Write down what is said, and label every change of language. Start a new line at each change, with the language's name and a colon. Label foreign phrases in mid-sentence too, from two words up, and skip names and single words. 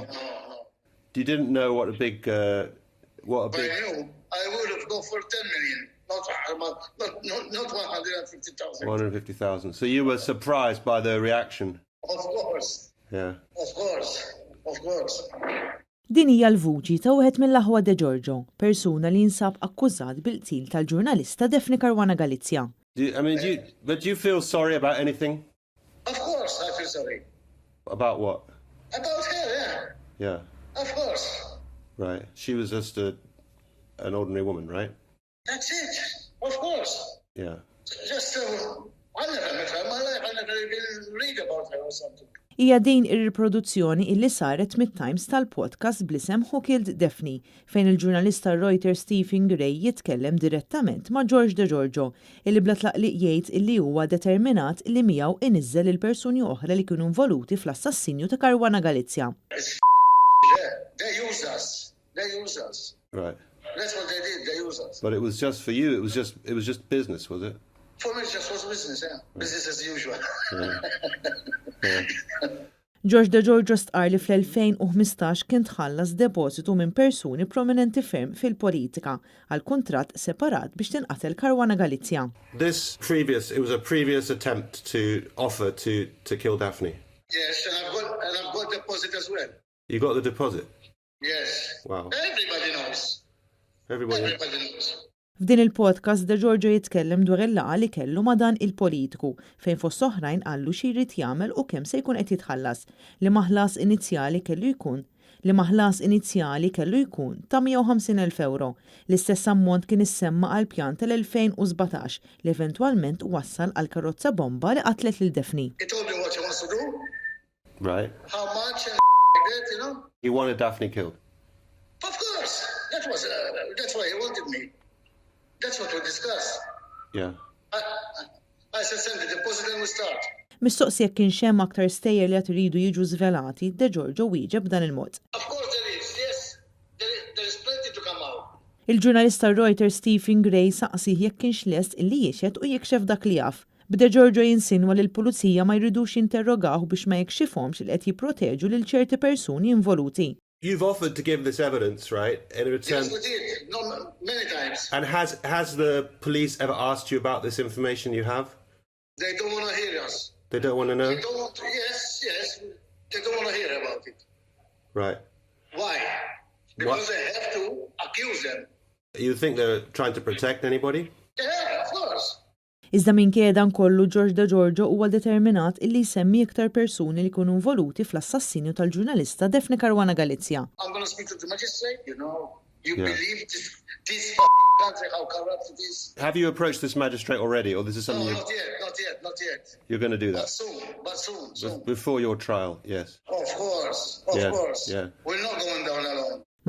English: No. You didn't know what a big... But I knew I would have gone for 10 million, not 150,000. 150,000. So you were surprised by the reaction? Of course. Yeah. Of course.
Maltese: Din hija l-vuċi ta' wieħed mill-aħwa Degiorgio, persuna li jinsab akkużat bil-qtil tal-ġurnalista Daphne Caruana Galizia.
English: But do you feel sorry about anything? Of course I feel sorry. About what? About her, yeah. Yeah. Of course. Right. She was just an ordinary woman, right? That's it. Of course. Yeah. Just, I never met her in my life. I never even read about her or something.
Maltese: Hija din ir-riproduzzjoni illi saret mit-Times tal-podcast blisem Who Killed Daphne, fejn il-ġurnalista Reuters Stephen Gray jitkellem direttament ma' Degiorgio, illi bla tlaqliq jgħid illi huwa determinat li miegħu iniżżel il-persuni oħra li kienu involuti fl-assassinju ta' Caruana Galizia.
English: They use us. Right. That's what they did. They use us. But it was just for you. It was just business, was it? For me, it just was business, yeah. Business as usual.
Maltese: Degiorgio stqar li fl-2015 kien tħallas depositu minn persuni prominenti ferm fil-politika għal kuntratt separat biex tinqatel Caruana Galizia.
English: It was a previous attempt to offer to kill Daphne. Yes, and I've got deposit as well. You got the deposit? Yes. Wow. Everybody knows. Everybody knows.
Maltese: F'din il-podcast Degiorgio jitkellem dwar il-laqa li kellu ma' dan il-politiku fejn fost oħrajn qallu xi jrid jagħmel u kemm se jkun qed jitħallas li maħlas inizjali kellu jkun ta' 150,000 euro. L-istess ammont kien issemma għal pjan tal-2017 li eventwalment wassal għal karozza bomba li qatlet lil Daphne.
English: He told me what he wants to do. Right. How much and that, you know? He wanted Daphne killed. Of course. That's why he wanted me. That's what we discussed. Yeah. I said send the deposit and we start.
Maltese: Mistoqsija kien xem aktar stejjer li qed iridu jiġu żvelati, Degiorgio wieġeb b'dan il-mod.
English: Of course there is, yes. There is plenty to come out.
Maltese: Il-ġurnalista Reuters Stephen Gray saqsih jekk kienx lest illi jiexed u jikxef dak li jaf. B'Degiorgio jinsinwa li l-pulizija ma jridux jinterrogaw biex ma jikxifhomx li qed jipproteġu lil ċerti persuni involuti.
English: You've offered to give this evidence, right? In return. Yes, we did. No, many times. And has the police ever asked you about this information you have? They don't want to hear us. They don't want to know? Yes. They don't want to hear about it. Right. Why? Because they have to accuse them. You think they're trying to protect anybody? Yeah, of course.
Maltese: Iżda minkejja dan kollu Degiorgio huwa determinat illi jsemmi iktar persuni li jkunu involuti fl-assassinju tal-ġurnalista Daphne Caruana Galizia.
English: I'm going to speak to the magistrate, you know. You Yeah. believe this country, how corrupt it is? Have you approached this magistrate already, or this is something No, not yet. you're going to do that? But soon. Before your trial, yes. Of course. Yeah. We're not going down alone.